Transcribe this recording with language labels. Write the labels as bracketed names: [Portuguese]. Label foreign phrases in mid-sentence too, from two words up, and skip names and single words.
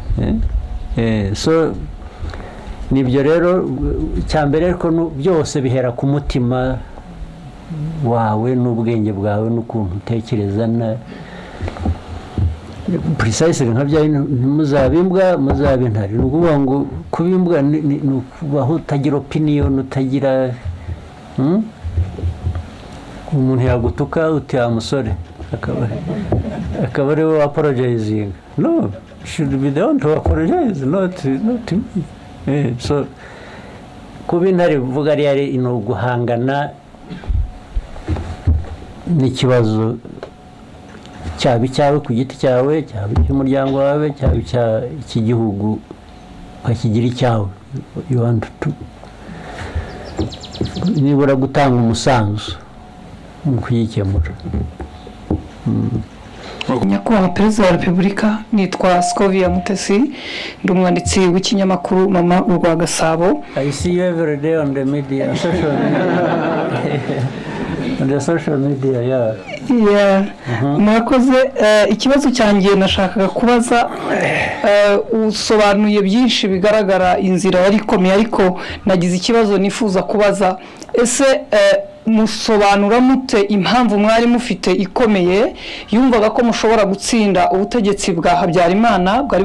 [Kinyarwanda] So nibyo rero cyambere, ariko byose bihera ku mutima wawe n'ubwenge bwawe n'ukuntu utekereza na precisely nka bya muzabimbwa muzabintari. Nukuvuga ngo kubimbwa ni kubaho utagira opinion, utagira umuntu yagutuka uti amusore akaba ari we apologizing. [English] No, should be the one to apologize, not me. [Kinyarwanda] So kubintari vuga ari no guhangana n'ikibazo cyawe ku giti cyawe, cy'umuryango wawe, cy'igihugu, ukakigira icyawe. [English] You want to [Kinyarwanda] nibura gutanga umusanzu mu kuyikemura. Nyakubahwa Perezida wa Repubulika, nitwa Scovia Mutesi, ndi umwanditsi w'ikinyamakuru Mama urwa Gasabo. [English] I see you every day on the media, social media. On the social media, yeah. Yeah. [Kinyarwanda] Murakoze. Ikibazo cyanjye nashakaga kubaza, usobanuye byinshi bigaragara inzira wari komeye, ariko nagize ikibazo nifuza kubaza. Ese musobanura mute impamvu mwari mufite ikomeye yumvaga ko mushobora gutsinda ubutegetsi bwa Habyarimana bwari